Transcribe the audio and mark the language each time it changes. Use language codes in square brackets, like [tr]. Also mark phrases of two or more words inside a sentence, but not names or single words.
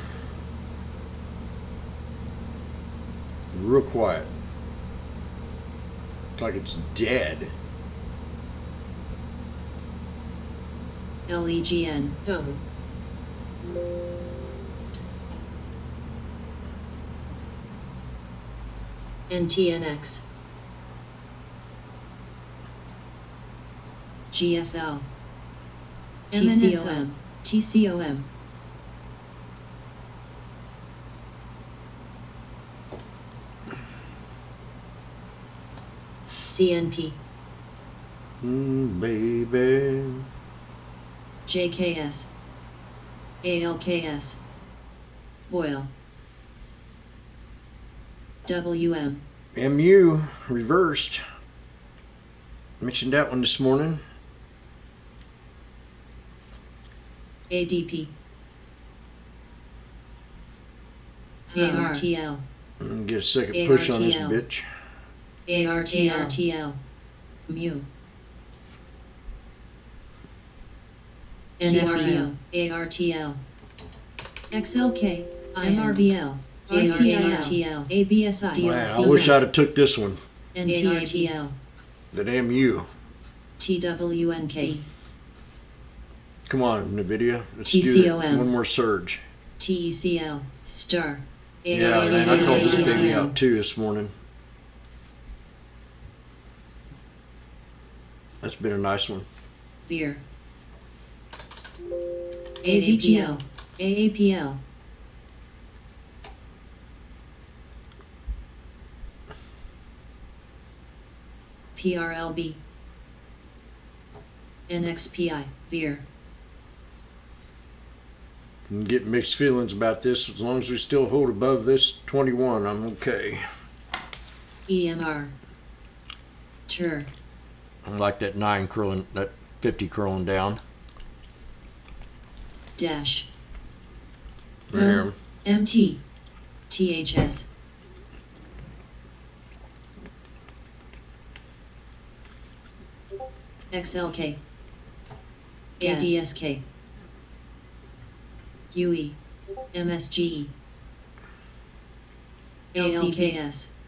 [en] Real quiet. It's like it's dead. LEGN. Home. NTNX. GFL. TCOM. TCOM. CNP. Baby. JKS. ALKS. Boyle. WM. MU reversed. Mentioned that one this morning. ADP. ARTL. Get a second push on this ARTL. bitch. ARTL. Mu. NFEO. ARTL. XLK. MRVL. RCIL. ABSI. Wow, I wish I'd have took this one. NTATL. That MU. TWNK. Come on, NVIDIA. Let's do it. TCOM. One more surge. TECL. Star. Yeah, man, I called this baby out too this morning. That's been a nice one. Veer. AAPL. AAPL. PRLB. NXPI. Veer. I'm getting mixed feelings about this. As long as we still hold above this 21, I'm okay. EMR. Tur. I like that 9 curling, that 50 curling down. Dash. There. MT. THS. XLK. ADSK. UE. MSGE. ALKS.